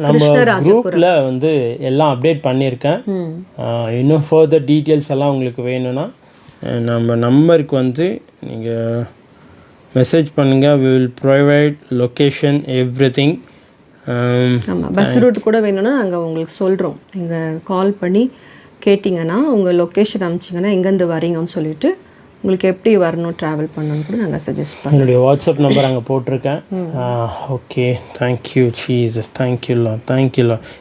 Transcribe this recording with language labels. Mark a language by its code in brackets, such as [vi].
[ta] நம்ம குரூப்பில் வந்து எல்லாம் அப்டேட் பண்ணியிருக்கேன். இன்னும் ஃபர்தர் டீட்டெயில்ஸ் எல்லாம் உங்களுக்கு வேணும்னா நம்ம நம்பருக்கு வந்து நீங்கள் மெசேஜ் பண்ணுங்கள். [en] we will provide location everything. [ta] ஆமாம், பஸ் ரூட் கூட வேணும்னா நாங்கள் உங்களுக்கு சொல்கிறோம். நீங்கள் கால் பண்ணி கேட்டிங்கன்னா உங்கள் லொக்கேஷன் அனுப்பிச்சிங்கன்னா எங்கேருந்து வரீங்கன்னு சொல்லிவிட்டு உங்களுக்கு எப்படி வரணும், ட்ராவல் பண்ணணும்னு கூட நாங்கள் சஜஸ்ட் பண்ணுவோம். என்னுடைய வாட்ஸ்அப் நம்பர் அங்கே போட்டிருக்கேன். Okay, [en] thank you Jesus, [ta] தேங்க்யூலா, தேங்க்யூலா.